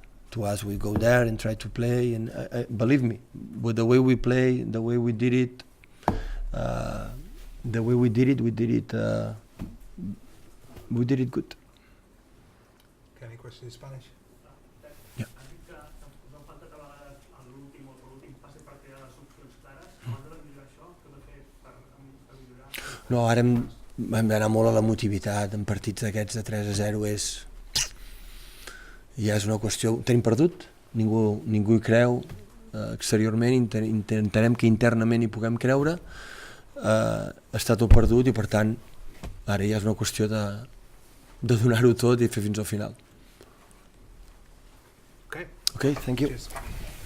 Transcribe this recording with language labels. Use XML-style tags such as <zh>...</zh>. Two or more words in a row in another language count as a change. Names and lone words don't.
<en>To us, we go there and try to play, and believe me, with the way we play, the way we did it, we did it good. Okay, any questions in Spanish? Yeah.</en> <ca>Has dit que us han faltat a vegades a l'últim passe per crear les opcions clares. Abans de millorar això, què heu fet per millorar? No, ara hem d'anar molt a la motivitat. En partits d'aquests de 3-0 ja és una qüestió. Tenim perdut, ningú hi creu. Exteriorment intentarem que internament hi puguem creure. Està tot perdut i per tant ara ja és una qüestió de donar-ho tot i fer fins al final.</ca> <en>Okay. Okay, thank you. Cheers.</en>